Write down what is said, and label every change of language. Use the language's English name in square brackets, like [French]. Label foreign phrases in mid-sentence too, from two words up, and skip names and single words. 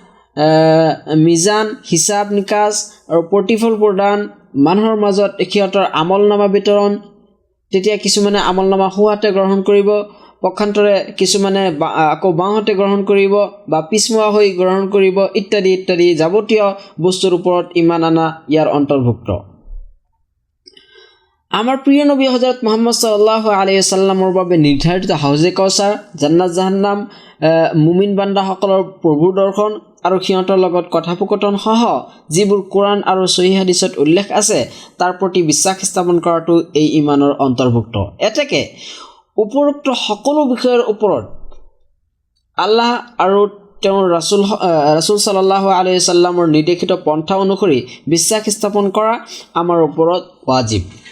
[Assamese] মিজান, হিচাপ নিকাচ আৰু প্ৰতিফল প্ৰদান, মানুহৰ মাজত সিহঁতৰ আমলনামা বিতৰণ, তেতিয়া কিছুমানে আমলনামা সোঁহাতে গ্ৰহণ কৰিব, পক্ষান্তৰে কিছুমানে আকৌ বাওঁহাতে গ্ৰহণ কৰিব বা পিছমুৱা হৈ গ্ৰহণ কৰিব, ইত্যাদি ইত্যাদি যাৱতীয় বস্তুৰ ওপৰত ঈমান আনা ইয়াৰ অন্তৰ্ভুক্ত। আমাৰ প্ৰিয় নবী হযৰত মুহাম্মদ [Arabic] صلى الله عليه وسلم [Assamese] বাবে নিৰ্ধাৰিত হাউজে কাউচাৰ, জান্নাত জাহান্নাম, মুমিন বান্দাসকলৰ প্ৰভুৰ দৰ্শন আৰু সিহঁতৰ লগত কথোপকথন সহ যিবোৰ কোৰআন আৰু সহিহ হাদিছত উল্লেখ আছে তাৰ প্ৰতি বিশ্বাস স্থাপন কৰাটো এই ঈমানৰ অন্তৰ্ভুক্ত। এতেকে উপৰোক্ত সকলো বিষয়ৰ ওপৰত আল্লাহ আৰু তেওঁৰ ৰাছুল [Arabic] صلى الله عليه وسلم [Assamese] নিৰ্দেশিত পন্থা অনুসৰি বিশ্বাস স্থাপন কৰা আমাৰ ওপৰত ৱাজিব।